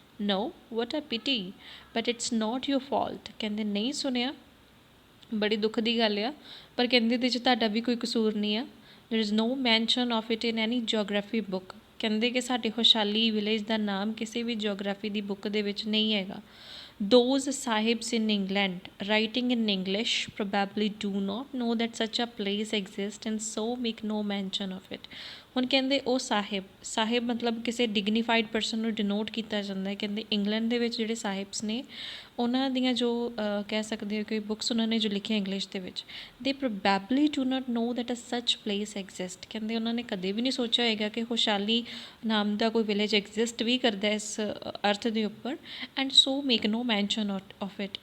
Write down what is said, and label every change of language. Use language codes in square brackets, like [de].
[en] No, what a pity, but it's not your fault. [pa] ਕਹਿੰਦੇ ਨਹੀਂ ਸੁਣਿਆ, ਬੜੀ ਦੁੱਖ ਦੀ ਗੱਲ ਆ, ਪਰ ਕਹਿੰਦੇ ਇਹਦੇ 'ਚ ਤੁਹਾਡਾ ਵੀ ਕੋਈ ਕਸੂਰ ਨਹੀਂ ਆ। [en] There is no mention of it in any geography book. [pa] ਕਹਿੰਦੇ ਕਿ ਸਾਡੇ ਹੁਸ਼ਾਲੀ ਵਿਲੇਜ ਦਾ ਨਾਮ ਕਿਸੇ ਵੀ ਜੋਗਰਾਫੀ ਦੀ ਬੁੱਕ ਦੇ ਵਿੱਚ ਨਹੀਂ ਹੈਗਾ। [en] Those sahibs in England writing in English probably do not know that such a place exists and so make no mention of it। [pa] ਹੁਣ ਕਹਿੰਦੇ ਉਹ ਸਾਹਿਬ ਮਤਲਬ ਕਿਸੇ ਡਿਗਨੀਫਾਈਡ ਪਰਸਨ ਨੂੰ ਡਿਨੋਟ ਕੀਤਾ ਜਾਂਦਾ ਹੈ। ਕਹਿੰਦੇ ਇੰਗਲੈਂਡ ਦੇ ਵਿੱਚ ਜਿਹੜੇ ਸਾਹਿਬਸ ਨੇ ਉਹਨਾਂ ਦੀਆਂ ਜੋ ਕਹਿ ਸਕਦੇ ਹੋ ਕਿ ਬੁੱਕਸ ਉਹਨਾਂ ਨੇ ਜੋ ਲਿਖੀਆਂ ਇੰਗਲਿਸ਼ ਦੇ ਵਿੱਚ, [en] They probably do not know that a such place exist. [pa] ਕਹਿੰਦੇ ਉਹਨਾਂ ਨੇ ਕਦੇ ਵੀ ਨਹੀਂ ਸੋਚਿਆ ਹੋਏਗਾ ਕਿ ਖੁਸ਼ਹਾਲੀ ਨਾਮ ਦਾ ਕੋਈ ਵਿਲੇਜ ਐਗਜ਼ਿਸਟ ਵੀ ਕਰਦਾ ਇਸ ਅਰਥ ਦੇ ਉੱਪਰ, [en] And so make no mention of it.